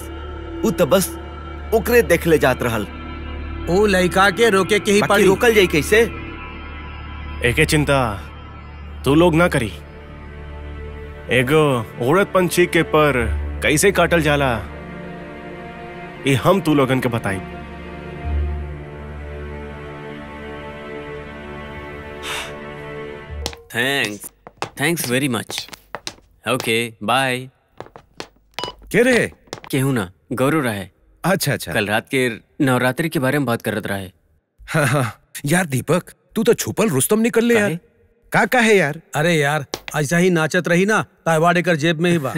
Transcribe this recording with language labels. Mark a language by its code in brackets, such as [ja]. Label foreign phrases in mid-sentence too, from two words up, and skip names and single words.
[bho] उ तो बस ओकरे देखले जात रहल। उ लड़का के रोके के ही बाकी पड़ी। रोकल जाई कैसे? एके चिंता तू लोग ना करी। एगो औरत पंछी के पर कैसे काटल जाला ये हम तू लोगन के बताई। [en] thanks very much. okay, bye. [bho] के रे? केहू ना, गौरव रहे। अच्छा अच्छा। कल रात के नवरात्रि के बारे में बात करत रहे। हाँ हाँ यार दीपक, तू तो छुपल रुस्तम निकल ले यार। का है यार? अरे यार, ऐसा ही नाचत रही ना तो अवार्ड एकर जेब में ही बा।